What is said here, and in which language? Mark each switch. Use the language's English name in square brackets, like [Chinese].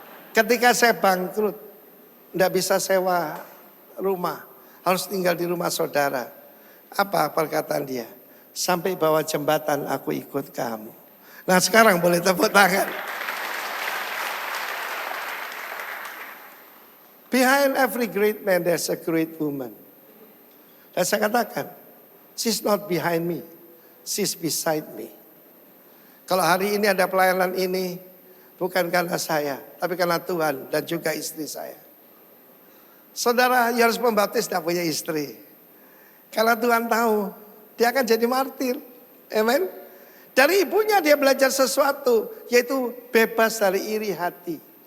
[Indonesian] Ketika saya bangkrut, tidak bisa sewa rumah, harus tinggal di rumah saudara. Apa perkataan dia? Sampai bawah jembatan aku ikut kamu. Nah sekarang boleh tepuk tangan. [English] Behind every great man there's a great woman. [Indonesian] Dan saya katakan, [English] she's not behind me, she's beside me. [Indonesian] Kalau hari ini ada pelayanan ini, bukan karena saya, tapi karena Tuhan dan juga istri saya. Saudara Yohanes Pembaptis tidak punya istri. Karena Tuhan tahu, dia akan jadi martir. Amen. Dari ibunya dia belajar sesuatu, yaitu bebas dari iri hati.